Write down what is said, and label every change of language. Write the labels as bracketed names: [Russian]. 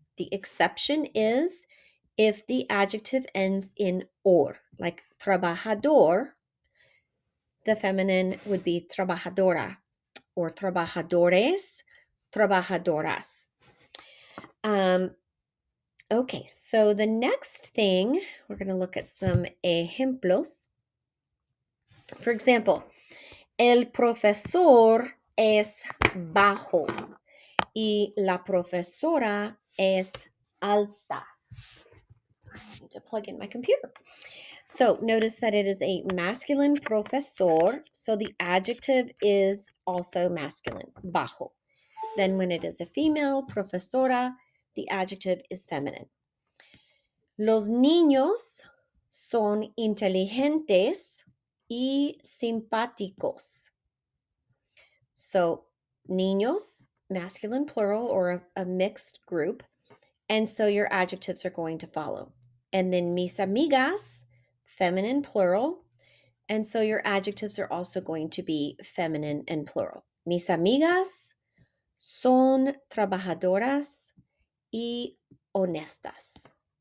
[English] The exception is if the adjective ends in or, like trabajador, the feminine would be trabajadora, or trabajadores, trabajadoras. Okay, so the next thing, we're going to look at some ejemplos. For example, [Spanish] el profesor es bajo y la profesora es alta. [English] I need to plug in my computer. So notice that it is a masculine profesor, so the adjective is also masculine, bajo. Then when it is a female, profesora, the adjective is feminine. [Spanish] Los niños son inteligentes y simpáticos. [English] So niños, masculine plural or a mixed group. And so your adjectives are going to follow. And then mis amigas, feminine plural. And so your adjectives are also going to be feminine and plural. [Spanish] Mis amigas son trabajadoras y honestas.